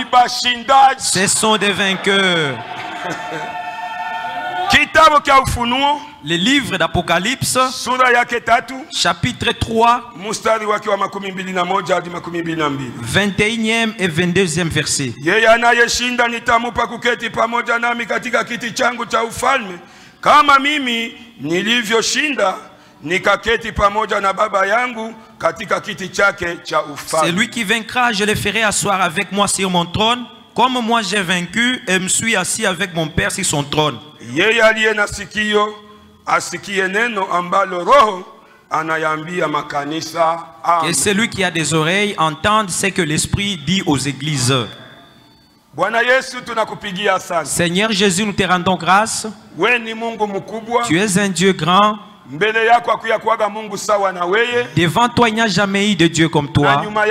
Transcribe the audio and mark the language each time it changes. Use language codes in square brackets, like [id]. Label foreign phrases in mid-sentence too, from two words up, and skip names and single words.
[fr] Ce sont des vainqueurs. Le livre d'Apocalypse, chapitre 3, 21e et 22e verset. [sw] Yeye anayeshinda nitamupa kuketi pamoja nami katika kiti changu cha ufalme, kama mimi nilivyoshinda nikaketi pamoja na Baba yangu katika kiti chake cha ufalme. [fr] Celui qui vaincra, je le ferai asseoir avec moi sur mon trône, comme moi j'ai vaincu et me suis assis avec mon Père sur son trône. [sw] Yeye aliye na sikio asikie neno ambalo Roho anayambia makanisa. [fr] Et celui qui a des oreilles entende ce que l'Esprit dit aux églises. Seigneur Jésus, nous te rendons grâce. Tu es un Dieu grand. Devant toi, il n'y a jamais eu de Dieu comme toi.